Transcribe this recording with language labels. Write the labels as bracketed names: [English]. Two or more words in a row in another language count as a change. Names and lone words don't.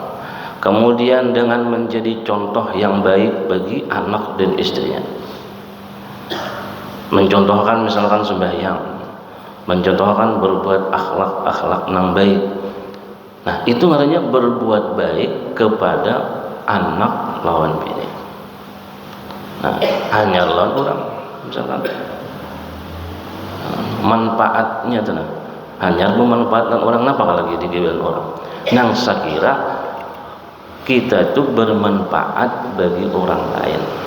[Indonesian] Kemudian dengan menjadi contoh yang baik bagi anak dan istrinya. Mencontohkan misalkan sembahyang, mencontohkan berbuat akhlak yang baik. Nah, itu artinya berbuat baik kepada anak [Banjar] lawan bini. Nah, hanya lawan orang misalkan manfaatnya tuh, hanya memanfaatkan orang, apa lagi digibain orang. Nang sakira kita itu bermanfaat bagi orang lain.